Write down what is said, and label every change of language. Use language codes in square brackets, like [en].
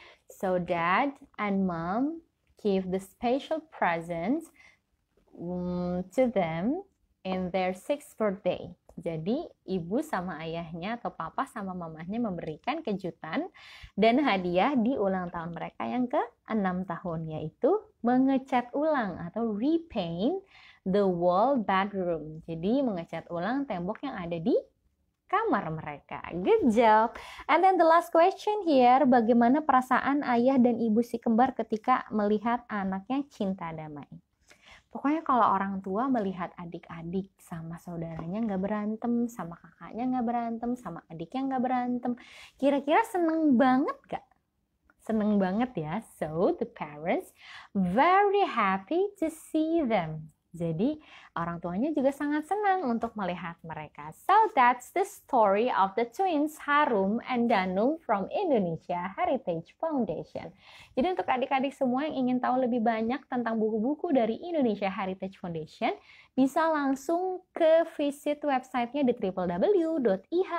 [en] So dad and mom give the special present to them in their 6th birthday. [id] Jadi ibu sama ayahnya atau papa sama mamahnya memberikan kejutan dan hadiah di ulang tahun mereka yang ke-6 tahun, yaitu mengecat ulang atau [en] repaint the wall bedroom. [id] Jadi mengecat ulang tembok yang ada di kamar mereka. [en] Good job. And then the last question here, [id] bagaimana perasaan ayah dan ibu si kembar ketika melihat anaknya cinta damai? Pokoknya kalau orang tua melihat adik-adik sama saudaranya nggak berantem, sama kakaknya nggak berantem, sama adiknya nggak berantem, kira-kira seneng banget gak? Seneng banget ya. [en] So the parents very happy to see them. [id] Jadi orang tuanya juga sangat senang untuk melihat mereka. [en] So that's the story of the twins Harum and Danum from Indonesia Heritage Foundation. [id] Jadi untuk adik-adik semua yang ingin tahu lebih banyak tentang buku-buku dari Indonesia Heritage Foundation, bisa langsung ke visit websitenya di www.ihf.or.id.